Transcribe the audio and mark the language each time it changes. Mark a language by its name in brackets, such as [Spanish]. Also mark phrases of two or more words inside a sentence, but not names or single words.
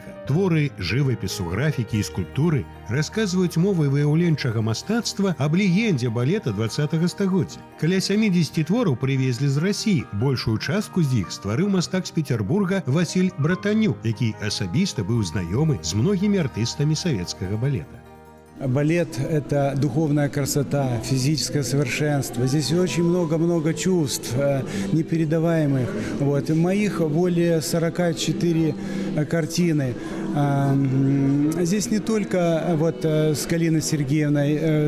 [Belarusian] Творы жывапісу, графікі і скульптуры расказваюць мовай выяўленчага мастацтва аб легендзе балета 20-го стагоддзя. Каля 70 твораў прывезлі з Расіі. Большую частку з іх стварыў мастак з Петербурга Васіль Братанюк, які асабіста быў знаёмы з многімі артыстамі савецкага балета. [Russian] Балет – это духовная красота, физическое совершенство. Здесь очень много чувств непередаваемых. Вот. Моих более 44 картины. Здесь не только вот с Галиной Сергеевной.